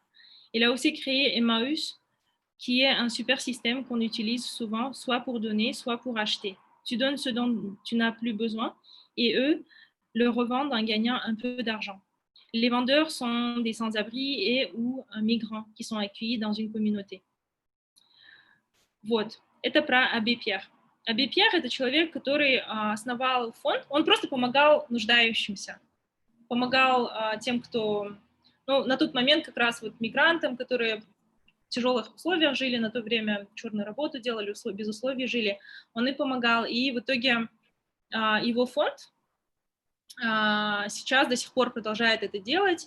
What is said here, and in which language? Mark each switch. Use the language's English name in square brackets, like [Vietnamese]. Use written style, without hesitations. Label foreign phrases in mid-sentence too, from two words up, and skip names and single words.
[French] Il a aussi créé Emmaüs, qui est un super système qu'on utilise souvent, soit pour donner, soit pour acheter. Tu donnes ce dont tu n'as plus besoin et eux le revendent en gagnant un peu d'argent. Les vendeurs sont des sans-abri et ou migrants qui sont accueillis dans une communauté. [Russian] Вот, это про Абби Пьер. Абби Пьер – это человек, который основал фонд, он просто помогал нуждающимся, помогал тем, кто, ну, на тот момент как раз вот мигрантам, которые в тяжелых условиях жили, на то время черную работу делали, без условий жили, он и помогал, и в итоге его фонд сейчас до сих пор продолжает это делать.